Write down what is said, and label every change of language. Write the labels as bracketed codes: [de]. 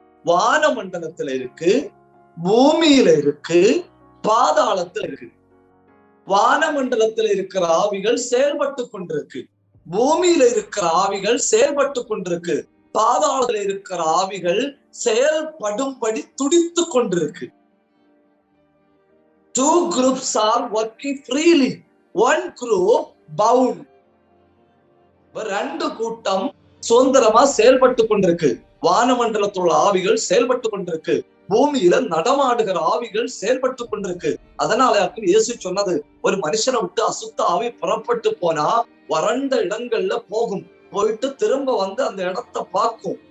[ta] வானமண்டலத்துல இருக்கு, பூமியில இருக்கு, பாதாளத்துல இருக்கு. வானமண்டலத்துல இருக்கிற ஆவிகள் செயல்பட்டு கொண்டிருக்கு, பூமியில இருக்கிற ஆவிகள் செயல்பட்டு கொண்டிருக்கு, பாதாளத்துல இருக்கிற ஆவிகள் செயல்படும்படி துடித்து கொண்டிருக்கு. [en] 2 groups are working freely, 1 group bound. [ta] 2 கூட்டம் சுதந்திரமா செயல்பட்டு கொண்டிருக்கு. வானமண்டலத்துள்ள ஆவிகள் செயல்பட்டு கொண்டிருக்கு, பூமியில நடமாடுகிற ஆவிகள் செயல்பட்டு கொண்டிருக்கு. அதனால இயேசு சொன்னது, ஒரு மனுஷனை விட்டு அசுத்த ஆவி புறப்பட்டு போனா வறண்ட இடங்கள்ல போகும், போயிட்டு திரும்ப வந்து அந்த இடத்தை பார்க்கும்.